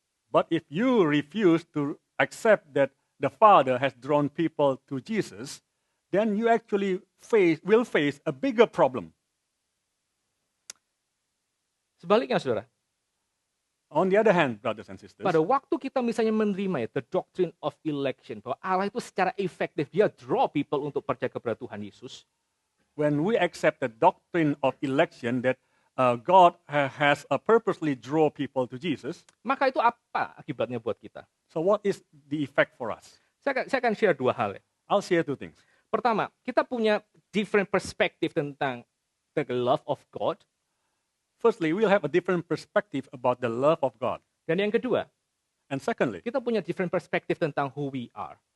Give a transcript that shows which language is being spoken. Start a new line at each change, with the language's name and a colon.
English: But if you refuse to accept that the Father has drawn people to Jesus, then you actually will face a bigger problem.
Indonesian: Sebaliknya, saudara,
English: On the other hand, brothers and sisters,
Indonesian: pada waktu kita misalnya menerima ya,
English: the doctrine of election,
Indonesian: bahwa Allah itu secara efektif, dia
English: draw people
Indonesian: untuk percaya kepada Tuhan Yesus,
English: when we accept the doctrine of election that God has purposely draw people to Jesus,
Indonesian: maka itu apa akibatnya buat kita?
English: so what is the effect for us?
Indonesian: Saya akan share dua hal ya.
English: I'll share two things.
Indonesian: Pertama, kita punya
English: different perspective
Indonesian: tentang
English: the love of God. Firstly, we'll have a different perspective about the love of God.
Indonesian: Dan yang kedua,
English: And secondly,
Indonesian: kita punya
English: different perspective
Indonesian: tentang
English: who we are.